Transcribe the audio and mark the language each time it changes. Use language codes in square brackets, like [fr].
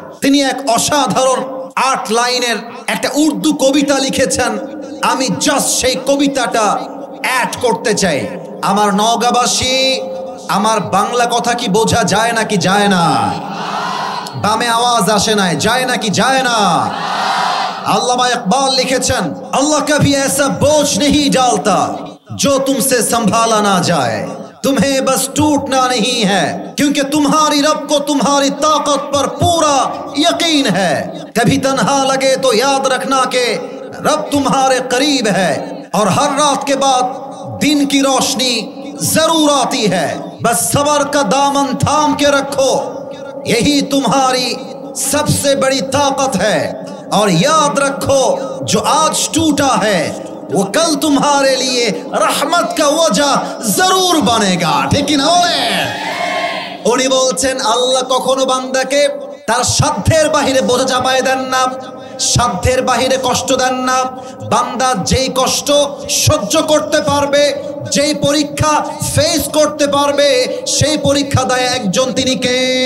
[bn] তিনি এক অসাধারণ 8 লাইনের একটা উর্দু কবিতা লিখেছেন। আমি জাস্ট সেই কবিতাটা অ্যাড করতে চাই। আমার নওগাঁবাসী, আমার বাংলা কথা কি বোঝা যায় নাকি যায় না? বামে আওয়াজ আসে নাই, যায় নাকি যায় না? আল্লামা ইকবাল লিখেছেন, [hi] আল্লাহ কभी ऐसा बोझ नहीं डालता जो तुमसे संभाला ना जाए, तुम्हें बस टूटना नहीं है क्योंकि तुम्हारी रब को तुम्हारी ताकत पर पूरा यकीन है। कभी तन्हा लगे तो याद रखना के रब तुम्हारे करीब है और हर रात के बाद दिन की रोशनी जरूर आती है। बस सबर का दामन थाम के रखो, यही तुम्हारी सबसे बड़ी ताकत है। और याद रखो, जो आज टूटा है वो कल तुम्हारे लिए रहमत का वजह जरूर बनेगा। ठीक ना बोले? [bn] উনি বলছেন, আল্লাহ কখনো বান্দাকে তার সাধ্যের বাহিরে বোঝা চাপায় দেন না, সাধ্যের বাহিরে কষ্ট দেন না। বান্দা যেই কষ্ট সহ্য করতে পারবে, যেই পরীক্ষা ফেস করতে পারবে, সেই পরীক্ষা দেয় একজন, তিনি কে?